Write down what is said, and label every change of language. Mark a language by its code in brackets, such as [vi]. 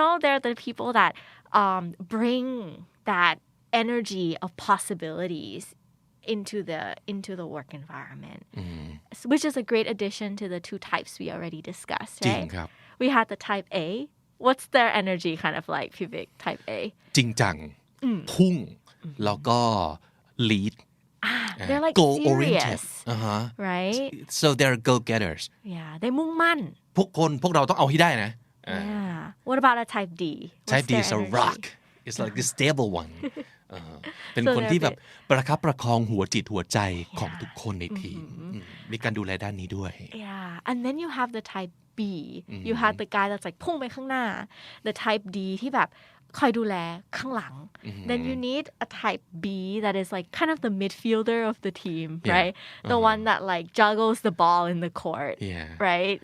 [en] They're the people that bring that energy of possibilities into the work environment, which is a great addition to the two types we already discussed, [th] จริง [en] right? [th] ครับ [en] We had the type A. What's their energy kind of like, Vivek, type A? [th] จริงจัง พุ่ง แล้วก็ lead [en] They're like goal oriented serious, right? so they're go getters Yeah, they [th] มุ่งมั่น พวกเราต้องเอาให้ได้นะ [en] Yeah. What about a type D? What's type D their is a energy? rock it's like the stable one [th] เป็นคนที่แบบประคับประคองหัวจิตหัวใจของทุกคนในทีมมีการดูแลด้านนี้ด้วย [en] yeah and then you have the type B you have the guy that's like [th] พุ่งไปข้างหน้า [en] the type D [th] ที่แบบคอยดูแลข้างหลัง [en] then you need a type B that is like kind of the midfielder of the team right the one that like juggles the ball in the court right